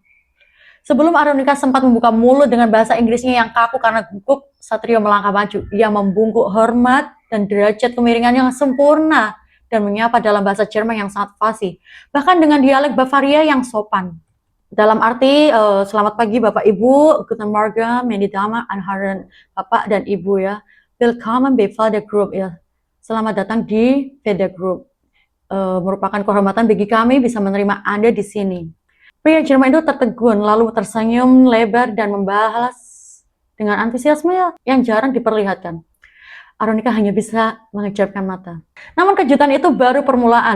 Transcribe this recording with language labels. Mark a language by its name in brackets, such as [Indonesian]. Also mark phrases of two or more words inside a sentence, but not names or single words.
[Indonesian] Sebelum Aronika sempat membuka mulut dengan bahasa Inggrisnya yang kaku karena gugup, Satrio melangkah maju. Ia membungkuk hormat dan derajat kemiringan yang sempurna dan menyapa dalam bahasa Jerman yang sangat fasih, bahkan dengan dialek Bavaria yang sopan. Dalam arti, selamat pagi Bapak Ibu, [German] Guten Morgen, meine Damen und Herren, [Indonesian] Bapak dan Ibu ya. [German] Willkommen bei Felder Group ya. [Indonesian] Selamat datang di Felder Group. Merupakan kehormatan bagi kami bisa menerima Anda di sini. Pria Jerman itu tertegun, lalu tersenyum lebar dan membalas dengan antusiasme yang jarang diperlihatkan. Aronika hanya bisa mengejapkan mata. Namun kejutan itu baru permulaan.